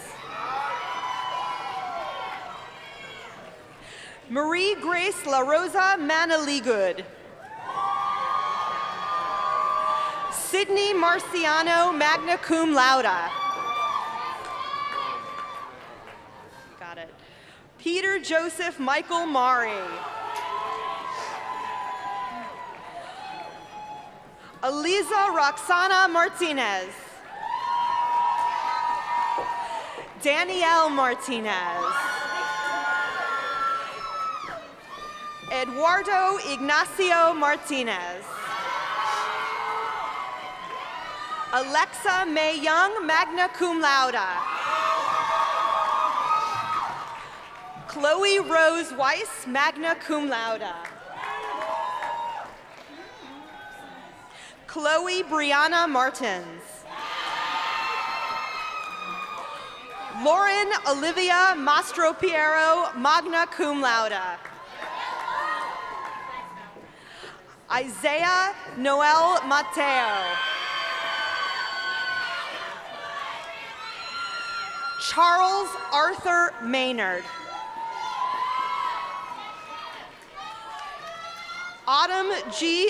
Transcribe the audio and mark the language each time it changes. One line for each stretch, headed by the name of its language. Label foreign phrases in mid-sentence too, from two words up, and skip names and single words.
English: Marie Grace La Rosa Manaligood. Sydney Marciano, magna cum laude. Peter Joseph Michael Mari. Eliza Roxana Martinez. Danielle Martinez. Eduardo Ignacio Martinez. Alexa May Young, magna cum laude. Chloe Rose Weiss, magna cum laude. Chloe Brianna Martins. Lauren Olivia Mastropiero, magna cum laude. Isaiah Noel Mateo. Charles Arthur Maynard. Autumn G.